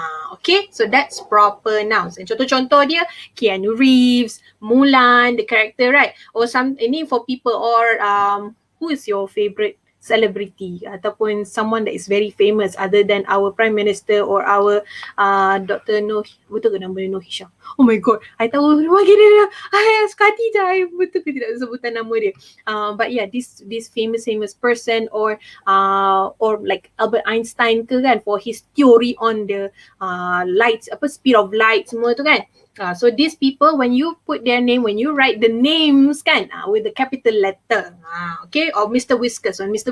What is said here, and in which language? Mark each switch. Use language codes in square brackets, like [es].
[en] Okay, so that's proper nouns. And [ms] contoh-contoh dia, [en] Keanu Reeves, Mulan, the character, right? Or ini for people, or who is your favorite celebrity ataupun someone that is very famous other than our Prime Minister or our Dr. [ms] Noh, betul ke nama dia Noh Hisham? Oh my god, I tahu nama dia. Suka hati je, betul ke tidak sebutan nama dia. [en] But yeah, this famous person, or like Albert Einstein ke kan, for his theory on the lights, speed of light semua tu kan. So these people, when you put their name, when you write the names kan, with the capital letter, okay, or Mr. Whiskers. So Mr.